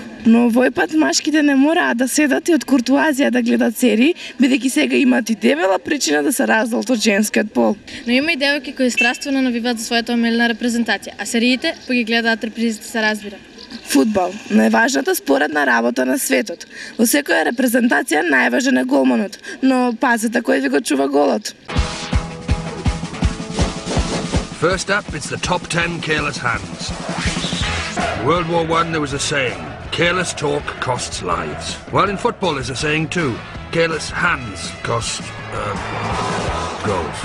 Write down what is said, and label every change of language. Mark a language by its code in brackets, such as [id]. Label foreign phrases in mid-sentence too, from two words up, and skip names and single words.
[mk] Но овој пат машките не мораат да седат и од куртуазија да гледат серии, бидејќи сега имаат и дебела причина да се раздалат од женскиот пол. Но има и девојки кои страствено навиваат за својата омилена репрезентација, а сериите па ги гледаат репризите, се разбира. Фудбал, најважната споредна работа на светот. Во секоја репрезентација најважен е голманот, но пазете кој ви го чува голот. [en] First up, it's the top 10 careless hands. In World War I there was a saying, careless talk costs lives. Well, in football there's a saying too, careless hands cost, goals.